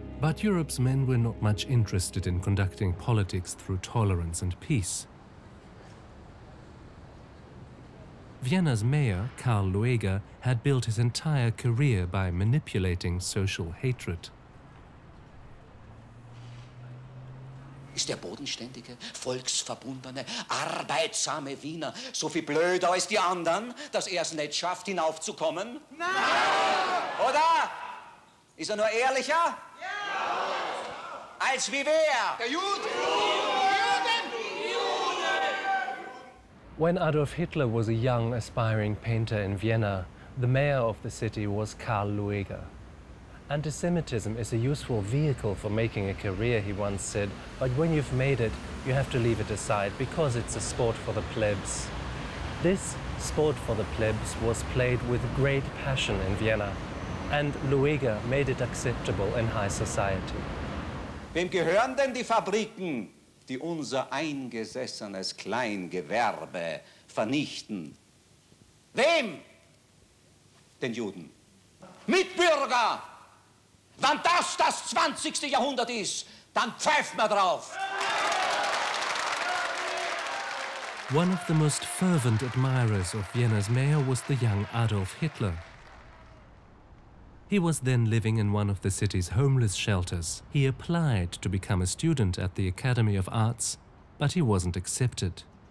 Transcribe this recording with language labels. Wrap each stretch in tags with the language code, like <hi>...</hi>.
<en>But Europe's men were not much interested in conducting politics through tolerance and peace. Vienna's mayor, Karl Lueger, had built his entire career by manipulating social hatred.</en> <de>Ist der bodenständige, volksverbundene, arbeitsame Wiener so viel blöder als die anderen, dass er es nicht schafft, hinaufzukommen? Nein! Oder? Ist er nur ehrlicher? Ja! Als wie wer? Der Jude!</de> <en>When Adolf Hitler was a young, aspiring painter in Vienna, the mayor of the city was Karl Lueger. Anti-Semitism is a useful vehicle for making a career, he once said, but when you've made it, you have to leave it aside because it's a sport for the plebs. This sport for the plebs was played with great passion in Vienna, and Lueger made it acceptable in high society.</en> <de>Wem gehören denn die Fabriken, die unser eingesessenes Kleingewerbe vernichten? Wem? Den Juden. Mitbürger! Wenn das 20. Jahrhundert ist, dann pfeift man drauf!</de> <en>One of the most fervent admirers of Vienna's mayor was the young Adolf Hitler. He was then living in one of the city's homeless shelters. He applied to become a student at the Academy of Arts, but he wasn't accepted.</en>